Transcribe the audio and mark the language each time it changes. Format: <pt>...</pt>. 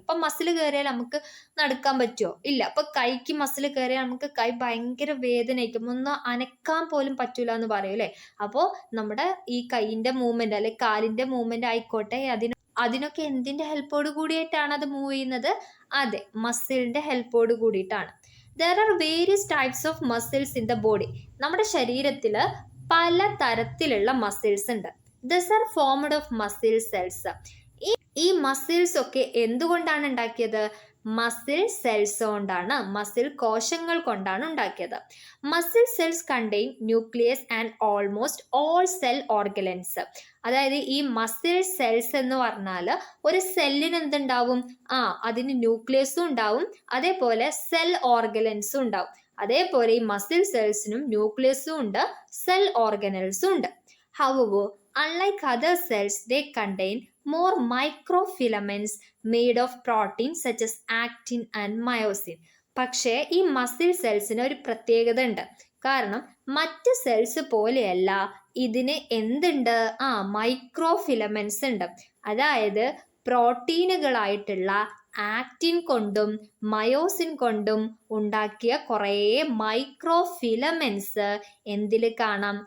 <ml>അപ്പം മസിൽ കയറിയാൽ നമുക്ക് നടക്കാൻ പറ്റുമോ? ഇല്ല. അപ്പൊ കൈക്ക് മസിൽ കയറിയാൽ നമുക്ക് കൈ ഭയങ്കര വേദനയായിരിക്കും, ഒന്ന് അനക്കാൻ പോലും പറ്റൂല എന്ന് പറയും അല്ലേ. അപ്പോൾ നമ്മുടെ ഈ കൈയിന്റെ മൂവ്മെന്റ് അല്ലെങ്കിൽ കാലിന്റെ മൂവ്മെന്റ് ആയിക്കോട്ടെ, അതിനൊക്കെ എന്തിന്റെ ഹെൽപ്പോട് കൂടിയിട്ടാണ് അത് മൂവ് ചെയ്യുന്നത്? അതെ, മസിലിന്റെ ഹെൽപ്പോട് കൂടിയിട്ടാണ്.</ml> <en>There are various types of muscles in the body.</en> <ml>നമ്മുടെ ശരീരത്തിൽ പല തരത്തിലുള്ള മസിൽസ് ഉണ്ട്.</ml> <en>These are formed of muscle cells.</en> <ml>ഈ മസിൽസ് ഒക്കെ എന്തുകൊണ്ടാണ് ഉണ്ടാക്കിയത്? മസിൽ സെൽസ് കൊണ്ടാണ്, മസിൽ കോശങ്ങൾ കൊണ്ടാണ് ഉണ്ടാക്കിയത്.</ml> <en>Muscle cells contain nucleus and almost all cell organelles.</en> <ml>അതായത് ഈ മസിൽ സെൽസ് എന്ന് പറഞ്ഞാൽ ഒരു സെല്ലിന് എന്തുണ്ടാവും? അതിന് ന്യൂക്ലിയസും ഉണ്ടാവും, അതേപോലെ സെൽ ഓർഗനൽസും ഉണ്ടാവും. അതേപോലെ ഈ മസിൽ സെൽസിനും ന്യൂക്ലിയസും ഉണ്ട്, സെൽ ഓർഗനൽസും ഉണ്ട്.</ml> <en>However, unlike other cells, they contain more microfilaments made of proteins such as actin and myosin.</en> <ml>പക്ഷേ ഈ മസിൽ സെൽസിന് ഒരു പ്രത്യേകത ഉണ്ട്. കാരണം മറ്റ് സെൽസ് പോലെയല്ല, ഇതിന് എന്തുണ്ട്? മൈക്രോഫിലമെന്റ്സ് ഉണ്ട്. അതായത് പ്രോട്ടീനുകളായിട്ടുള്ള ആക്റ്റിൻ കൊണ്ടും മയോസിൻ കൊണ്ടും ഉണ്ടാക്കിയ കുറേ മൈക്രോഫിലമെന്റ്സ് എന്തിൽ കാണാം?</ml>